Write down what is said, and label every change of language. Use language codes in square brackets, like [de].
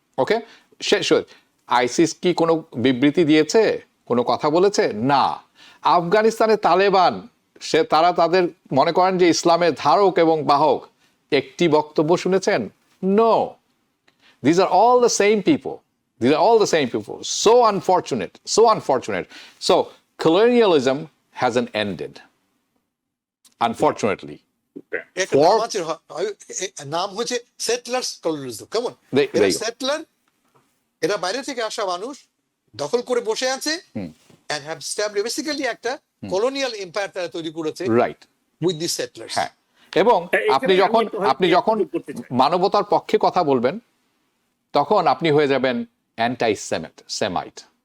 [bn] ওকে, ISIS কি কোনো বিবৃতি দিয়েছে, কোনো কথা বলেছে? না। আফগানিস্তানে তালেবান, তারা তাদের মনে করেন যে ইসলামের ধারক এবং বাহক, একটি বক্তব্য শুনেছেন? No. [en] These are all the same people. These are all the same people. So unfortunate. So unfortunate. So colonialism hasn't ended, unfortunately. [bn] একটা নাম আছে, নাম হচ্ছে সেটলার্স কলোনিজম। কেমন এরা সেটলার, এরা বাইরে থেকে আসা মানুষ দখল করে বসে আছে [en] and have established basically [bn] একটা কলোনিয়াল এম্পায়ার তারা তৈরি করেছে, রাইট, [en] with the settlers. [bn] হ্যাঁ। এবং আপনি যখন মানবতার পক্ষে কথা বলবেন, তখন আপনি হয়ে যাবেন অ্যান্টাই সেমাইট।